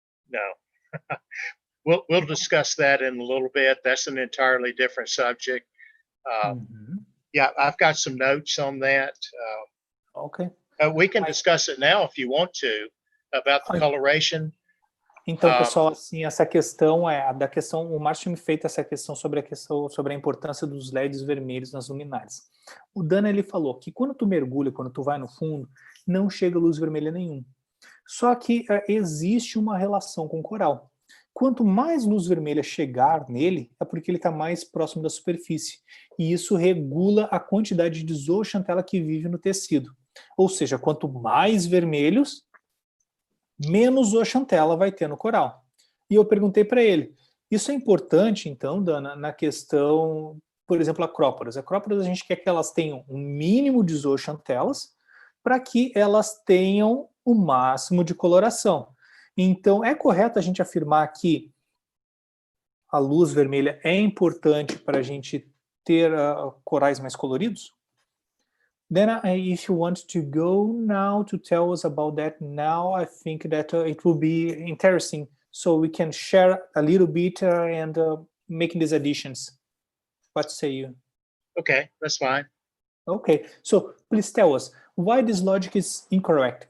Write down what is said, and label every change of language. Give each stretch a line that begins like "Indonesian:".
English: No. We'll discuss that in a little bit. That's an entirely different subject. Yeah, I've got some notes on that. Okay. We can discuss it now if you want to, about the coloration.
Portuguese: Então, pessoal, assim, essa questão o Márcio me fez essa questão sobre a importância dos LEDs vermelhos nas luminárias. O Dana, ele falou que quando tu mergulha, quando tu vai no fundo, não chega luz vermelha nenhuma. Só que existe uma relação com o coral. Quanto mais luz vermelha chegar nele, é porque ele está mais próximo da superfície. E isso regula a quantidade de zooxanthella que vive no tecido. Ou seja, quanto mais vermelhos, menos zooxanthella vai ter no coral. E eu perguntei para ele, isso é importante, então, Dana, na questão, por exemplo, Acróporas. Acróporas a gente quer que elas tenham um mínimo de zooxanthelas para que elas tenham o máximo de coloração. Então, é correto a gente afirmar que a luz vermelha é importante para a gente ter corais mais coloridos?
English: Then if you want to go now to tell us about that now, I think that it will be interesting, so we can share a little bit and making these additions. What say you? Okay, that's fine. Okay, so please tell us why this logic is incorrect.